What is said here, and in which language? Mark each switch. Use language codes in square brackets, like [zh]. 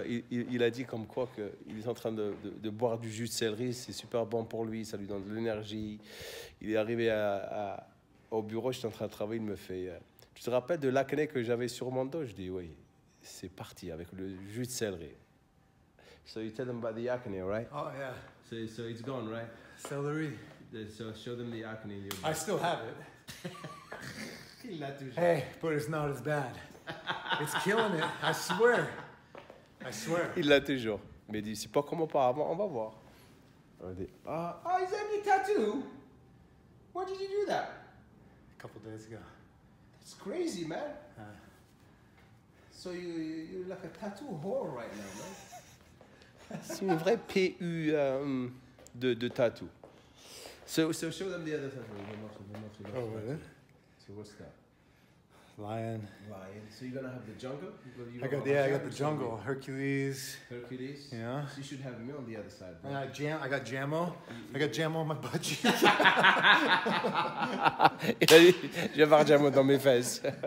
[fr] Il a dit comme quoi qu'il est en train de boire du jus de céleri, c'est super bon pour lui, ça lui donne de l'énergie. Il est arrivé au bureau, j'étais en train de travailler, il me fait tu te rappelles de l'acné que j'avais sur mon dos? Je dis oui, c'est parti avec le jus de céleri. [en] So you tell them about the acne, right? Oh yeah. So it's gone, right? Celery. So show them the acne in your I still have it. [fr] Il l'a toujours. [en] Hey, but it's not as bad. It's killing it. I swear. I swear. [fr] Il l'a toujours. Mais il dit, c'est pas comme auparavant, on va voir. On dit, [en] is that your tattoo? When did you do that? A couple days ago. It's crazy, man. So you're like a tattoo whore right now, man. [fr] C'est une vraie PU de tattoo. [en] So show them the other tattoo. Oh, really? So what's that? Lion. So you're gonna have the jungle? I got the jungle. Hercules. Hercules? Yeah. So you should have me on the other side, bro. I got Jammo. I got Jammo on my butt cheek. [fr] Je vais avoir Jammo dans mes fesses.